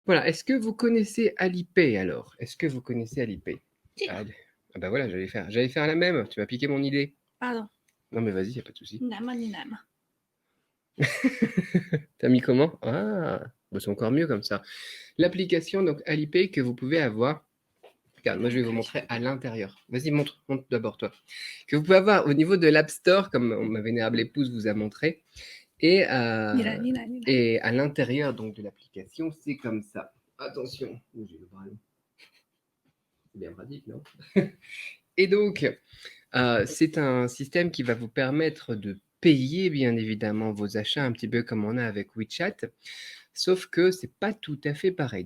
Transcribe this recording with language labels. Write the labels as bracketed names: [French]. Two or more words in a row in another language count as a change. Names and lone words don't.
[French] Voilà, est-ce que vous connaissez Alipay alors? Est-ce que vous connaissez Alipay? Tiens, Ah, ah bah voilà, j'allais faire la même, tu m'as piqué mon idée. pardon, Non mais vas-y, y a pas de souci. [Chinese] 你来嘛，你来嘛。 [French] T'as mis comment? Ah, bah c'est encore mieux comme ça. L'application donc Alipay que vous pouvez avoir. Regarde, moi je vais vous montrer à l'intérieur. Vas-y, montre d'abord toi. Que vous pouvez avoir au niveau de l'App Store, comme ma vénérable épouse vous a montré, et, [Chinese] 你来，你来，你来。 [French] et à l'intérieur donc de l'application, c'est comme ça. Attention, oh, j'ai le bras long. C'est bien pratique, non? Et donc, c'est un système qui va vous permettre de payer bien évidemment vos achats un petit peu comme on a avec WeChat, sauf que c'est pas tout à fait pareil.